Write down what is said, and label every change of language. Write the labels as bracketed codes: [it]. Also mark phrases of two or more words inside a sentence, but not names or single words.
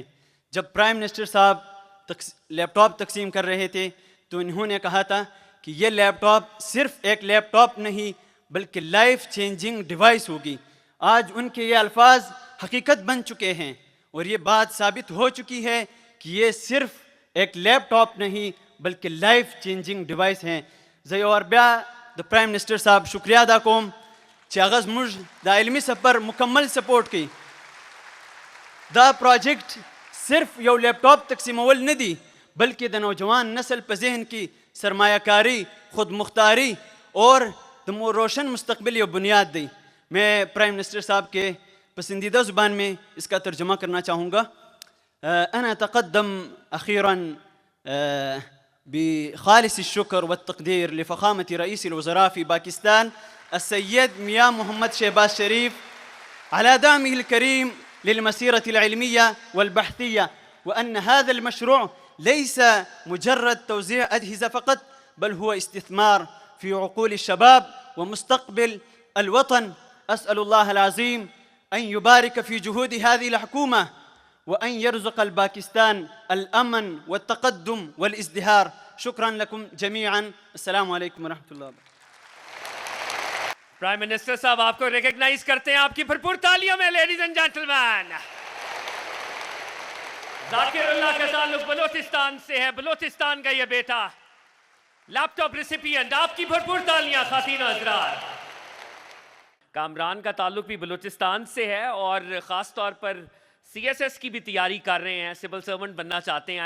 [ur] جب [en] prime minister [ur] صاحب لیپ ٹاپ تقسیم کر رہے تھے تو انہوں نے کہا تھا کہ یہ لیپ ٹاپ صرف ایک لیپ ٹاپ نہیں بلکہ [en] life changing device [ur] ہوگی. آج ان کے یہ الفاظ حقیقت بن چکے ہیں اور یہ بات ثابت ہو چکی ہے کہ یہ صرف ایک لیپ ٹاپ نہیں بلکہ [en] life changing device [ur] ہیں. [ps] زی اور بیا دا [en] prime minister [ps] صاحب شکریہ ادا کوم چې هغه زموږ دا علمي سفر مکمل سپورټ کوي. دا پروجیکٹ صرف یو لیپ ٹاپ تقسیمول نه دی بلکہ د نوجوان نسل په ذہن کی سرمایہ کاری، خود مختاری اور د روشن مستقبل یہ بنیاد دی. [ur] میں [en] prime minister [ur] صاحب کے پسندیدہ زبان میں اس کا ترجمہ کرنا چاہوں گا. [ar] انا اتقدم اخیرا بخالص الشكر والتقدير لفخامة رئيس الوزراء في باكستان السيد مياں محمد شہباز شریف على دعمه الكريم للمسيرة العلمية والبحثية، وأن هذا المشروع ليس مجرد توزيع أجهزة فقط بل هو استثمار في عقول الشباب ومستقبل الوطن. أسأل الله العظيم أن يبارك في جهود هذه الحكومة وأن يرزق الباكستان الأمن والتقدم والازدهار. شكرا لكم جميعا. السلام عليكم ورحمة الله وبركاته. [en] prime minister [ur] صاحب آپ کو ریکگنائز کرتے ہیں آپ کی بھرپور تالیوں میں [en] ladies and gentlemen. [ur] ذاکر اللہ کا تعلق بلوچستان سے ہے، بلوچستان کا یہ بیٹا [en] laptop recipient. [ur] آپ کی بھرپور تالیاں خواتین و حضرات. کامران کا تعلق بھی بلوچستان سے ہے اور خاص طور پر سی ایس ایس کی بھی تیاری کر رہے ہیں، [en] civil servant [ur] بننا چاہتے ہیں.